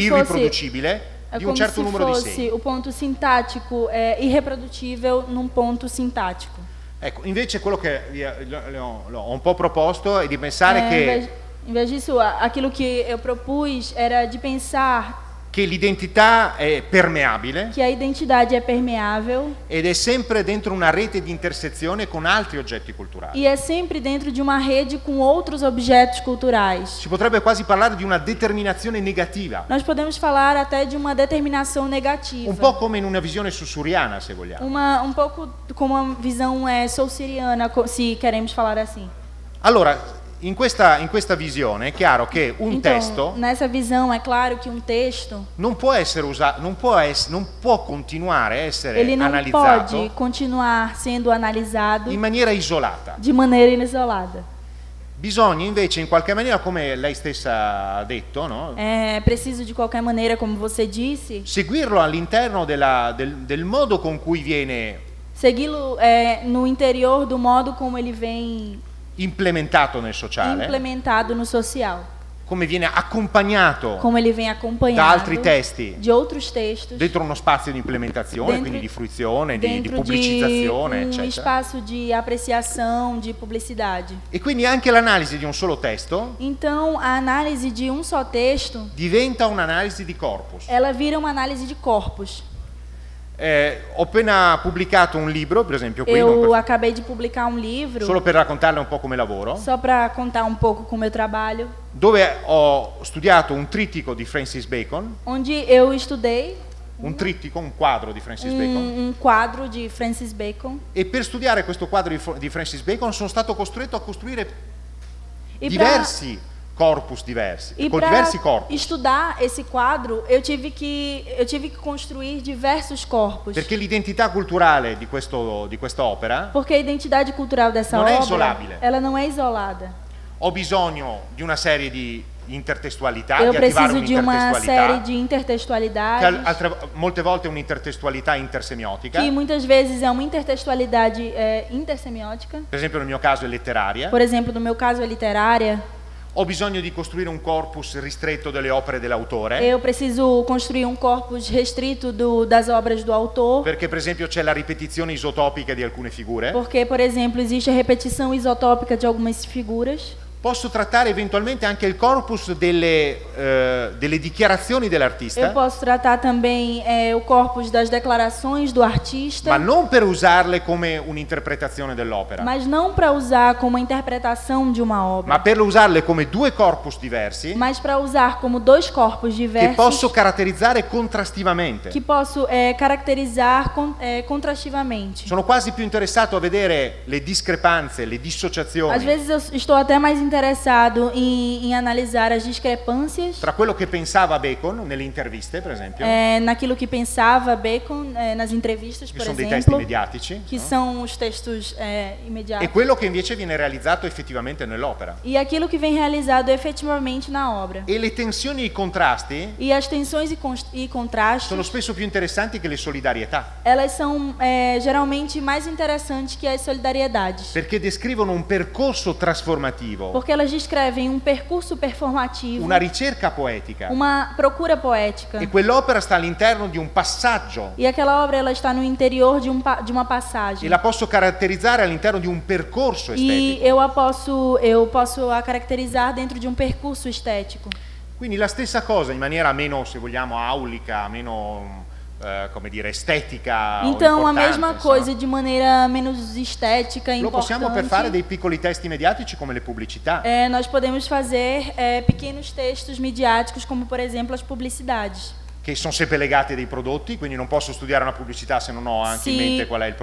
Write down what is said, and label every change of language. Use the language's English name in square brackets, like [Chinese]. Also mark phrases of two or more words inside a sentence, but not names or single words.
[Italian] irriproducibile di un certo numero di segni. [Portuguese] fosse o ponto sintático irreprodutível num ponto sintático. [Italian] Ecco, invece quello che ho un po' proposto è di pensare che [Portuguese] Em vez disso, aquilo que eu propus era de pensar [Italian] che l'identità è permeabile [Portuguese] que a identidade é permeável [Italian] ed è sempre dentro una rete di intersezione con altri oggetti culturali. [Portuguese] e é sempre dentro de uma rede com outros objetos culturais. [Italian] Si potrebbe quasi parlare di una determinazione negativa, [Portuguese] Nós podemos falar até de uma determinação negativa. [Italian] un po' come in una visione sussuriana, se vogliamo. [Portuguese] Um pouco como uma visão saussuriana, se queremos falar assim. [Italian] Allora, in questa visione è chiaro che un [Portuguese] Então, [Italian] testo [Portuguese] nessa visão, é claro que um texto [Italian] non può essere usato, non può continuare a essere [Portuguese] ele não [Italian] analizzato [Portuguese] pode continuar sendo analisado [Italian] in maniera isolata. [Portuguese] de maneira isolada. [Italian] Bisogna invece in qualche maniera, come lei stessa ha detto, no? [Portuguese] É preciso de qualquer maneira, como você disse, [Italian] Seguirlo all'interno del modo con cui viene [Portuguese] segui-lo no interior do modo como ele vem [Italian] implementato nel sociale, [Portuguese] implementado no social, [Italian] come viene accompagnato [Portuguese] como ele vem [Italian] da [Portuguese] acompanhado [Italian] altri testi [Portuguese] de outros textos, [Italian] dentro uno spazio di implementazione, [Portuguese] dentro- [Italian] quindi di fruizione, di [Portuguese] dentro [Italian] pubblicizzazione, [Portuguese] de um [Italian] eccetera. [Portuguese] espaço de apreciação, de publicidade. [Italian] E quindi anche l'analisi di un solo testo [Portuguese] Então, a análise de um só texto, [Italian] diventa un'analisi di corpus. [Portuguese] ela vira uma análise de corpus. [Italian] Ho appena pubblicato un libro, per esempio qui, non [Portuguese] Eu [Italian] per- [Portuguese] acabei de publicar um livro, [Italian] solo per raccontarle un po' come lavoro, [Portuguese] só para contar um pouco com o meu trabalho, [Italian] dove ho studiato un trittico di Francis Bacon, [Portuguese] onde eu estudei [Italian] un trittico, un quadro di Francis Bacon, [Portuguese] um quadro de Francis Bacon. [Italian] e per studiare questo quadro di Francis Bacon sono stato costretto a costruire [Portuguese] E para [Italian] diversi corpus diversi, con diversi corpus, [Portuguese] estudar esse quadro, eu tive que construir diversos corpos. [Italian] perché l'identità culturale di questa opera, [Portuguese] Porque a identidade cultural dessa [Italian] Non é [Portuguese] obra, isolável. ela não é isolada. [Italian] ho bisogno di una serie di intertestualità, [Portuguese] Eu [Italian] di attivare [Portuguese] preciso de uma série [Italian] un'intertestualità, [Portuguese] de [Italian] che [Portuguese] intertextualidades, [Italian] molte volte è un'intertestualità intersemiotica, [Portuguese] que muitas vezes é uma intertextualidade intersemiótica. [Italian] per esempio nel mio caso è letteraria. [Portuguese] Por exemplo, no meu caso é literária. [Italian] Ho bisogno di costruire un corpus ristretto delle opere dell'autore, [Portuguese] Eu preciso construir um corpus restrito das obras do autor, [Italian] perché per esempio c'è la ripetizione isotopica di alcune figure. [Portuguese] porque, por exemplo, existe a repetição isotópica de algumas figuras. [Italian] Posso trattare eventualmente anche il corpus delle dichiarazioni [Portuguese] Eu [Italian] dell'artista, [Portuguese] posso tratar também o corpus das declarações do artista, [Italian] ma non per usarle come un'interpretazione dell'opera, [Portuguese] mas não para usar como interpretação de uma obra, [Italian] ma per usarle come due corpus diversi [Portuguese] mas para usar como dois corpos [Italian] che [Portuguese] diversos [Italian] posso caratterizzare contrastivamente. [Portuguese] que posso caracterizar contrastivamente. [Italian] Sono quasi più interessato a vedere le discrepanze, le [Portuguese] Às [Italian] dissociazioni [Portuguese] vezes eu estou até mais interessado em analisar as discrepâncias [Italian] tra quello che pensava Bacon nelle interviste, per esempio, [Portuguese] naquilo que pensava Bacon nas entrevistas, [Italian] che [Portuguese] por [Italian] sono dei testi [Portuguese] exemplo, [Italian] mediatici, [Portuguese] que [Italian] no? [Portuguese] são os textos imediatos, [Italian] E quello che invece viene realizzato effettivamente nell'opera. [Portuguese] e aquilo que vem realizado efetivamente na obra. [Italian] E le tensioni e i contrasti [Portuguese] E as tensões e contrastes, [Italian] sono spesso più interessanti che le solidarietà, [Portuguese] elas são geralmente mais interessantes que as solidariedades, [Italian] perché descrivono un percorso trasformativo, [Portuguese] porque elas descrevem um percurso performativo, [Italian] una ricerca poetica, [Portuguese] uma procura poética. [Italian] e quell'opera sta all'interno di un passaggio, [Portuguese] E aquela obra ela está no interior de uma [Italian] e [Portuguese] passagem. [Italian] la posso caratterizzare all'interno di un percorso [Portuguese] E [Italian] estetico. [Portuguese] eu posso a caracterizar dentro de um percurso estético. [Italian] Quindi la stessa cosa in maniera meno, se vogliamo, aulica, meno come dire, estetica. [Portuguese] o Então, a [Italian] importante, [Portuguese] mesma [Italian] insomma. [Portuguese] coisa de maneira menos estética, [Italian] Lo possiamo per fare [Portuguese] importante. [Italian] dei piccoli testi mediatici come le pubblicità. [Portuguese] Nós podemos fazer pequenos textos midiáticos, como por exemplo as publicidades. [Italian] Che sono sempre legate a dei prodotti, quindi non posso studiare una pubblicità se non ho anche in mente qual è il